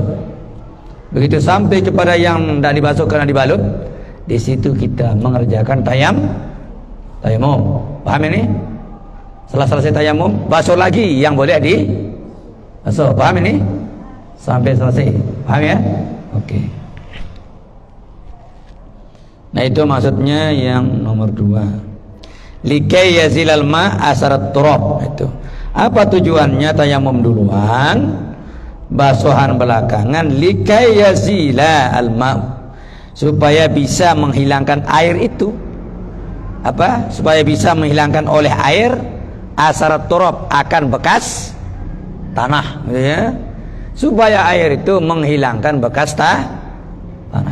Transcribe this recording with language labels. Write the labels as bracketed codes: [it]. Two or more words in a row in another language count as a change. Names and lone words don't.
[id] Begitu sampai kepada yang tidak dibasuh karena dibalut, di situ kita mengerjakan tayammum. Paham ini? Setelah selesai tayammum, basuh lagi yang boleh dibasuh. Paham ini? Sampai selesai. Paham ya? Oke. Nah, itu maksudnya yang nomor 2. [ar] لكي يزيل الماء أثر التراب. [id] Itu. Apa tujuannya tayammum duluan, basuhan belakangan? [ar] لكي يزيل الماء, [id] supaya bisa menghilangkan air itu. Apa? Supaya bisa menghilangkan oleh air [ar] أثر التراب, [id] akan bekas tanah, ya. Supaya air itu menghilangkan bekas tanah.